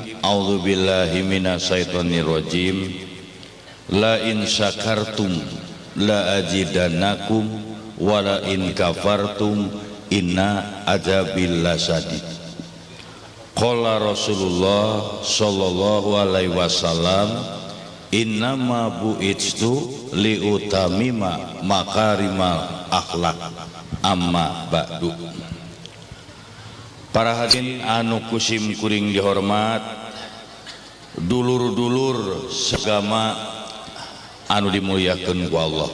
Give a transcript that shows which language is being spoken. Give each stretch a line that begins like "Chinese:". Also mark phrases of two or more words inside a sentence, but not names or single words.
Arabic: أعوذ بالله من الشيطان الرجيم. لئن شكرتم لأزيدنكم ولئن كفرتم إن عذابي لشديد. قال رسول الله صلى الله عليه وسلم، إنما بعثت لأتمم مكارم الأخلاق أما بعد.
Sundanese: Para hadirin anu kusim kuring dihormat, dulur-dulur sagama anu dimuliakeun ku Allah.